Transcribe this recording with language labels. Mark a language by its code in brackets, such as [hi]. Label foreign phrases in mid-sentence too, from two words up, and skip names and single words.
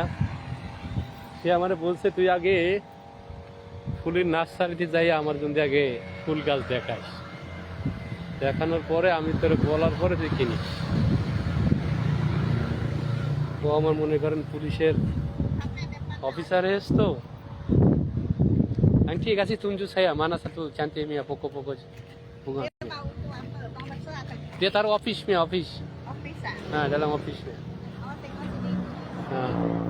[bn] সে আমার বলছে তুই আগে ফুলের নার্সারিতে যাই আমার জন্য আগে ফুল গাছ দেখাস, দেখানোর পরে আমি তোর বলার পরে তুই কিনিস। তো আমার মনে করেন পুলিশের অফিসার এস তো anh ঠিক আছে [ms] tunjuk saya mana satu cantiknya pokok-pokok bunga. Dia taruh office-nya, office. Office ah? Nah, dalam office-nya. Oh, tengok sini. Nah.